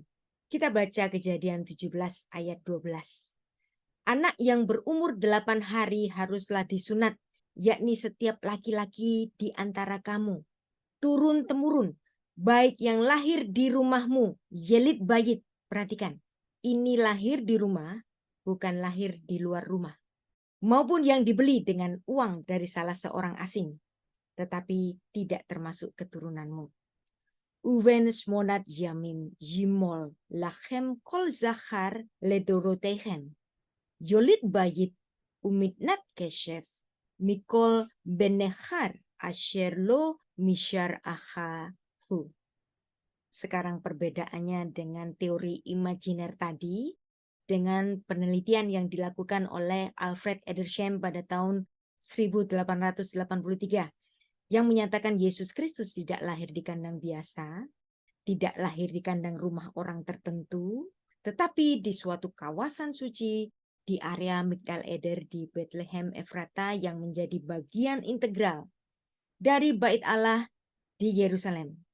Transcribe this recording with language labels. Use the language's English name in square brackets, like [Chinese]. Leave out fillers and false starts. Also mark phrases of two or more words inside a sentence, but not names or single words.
[Indonesian] Kita baca Kejadian 17 ayat 12. Anak yang berumur 8 hari haruslah disunat, yakni setiap laki-laki di antara kamu, turun-temurun, baik yang lahir di rumahmu, [Hebrew] יליד בית. [Indonesian] Perhatikan, ini lahir di rumah, bukan lahir di luar rumah, maupun yang dibeli dengan uang dari salah seorang asing, tetapi tidak termasuk keturunanmu. [Hebrew] ובן שמונת ימים ימול לכם כל זכר לדרתיכם. יליד בית ומקנת כסף מכל בן נכר אשר לא מזרעך הוא. [Indonesian] Sekarang perbedaannya dengan teori imajiner tadi, dengan penelitian yang dilakukan oleh Alfred Edersheim pada tahun 1883, yang menyatakan Yesus Kristus tidak lahir di kandang biasa, tidak lahir di kandang rumah orang tertentu, tetapi di suatu kawasan suci di area Migdal Eder di Bethlehem Efrata yang menjadi bagian integral dari Bait Allah di Yerusalem.